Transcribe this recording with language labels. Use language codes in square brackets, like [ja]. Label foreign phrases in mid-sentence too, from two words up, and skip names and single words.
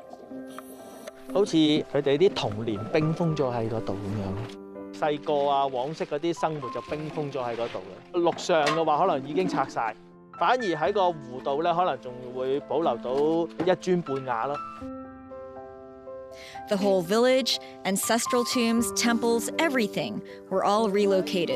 [yue] 好似佢哋啲童年冰封咗喺嗰度咁樣，細個啊往昔嗰啲生活就冰封咗喺嗰度嘅。陸上嘅話可能已經拆晒，反而喺個湖度咧可能仲會保留到一磚半瓦咯。 [en] The whole village, ancestral tombs, temples, everything were all relocated.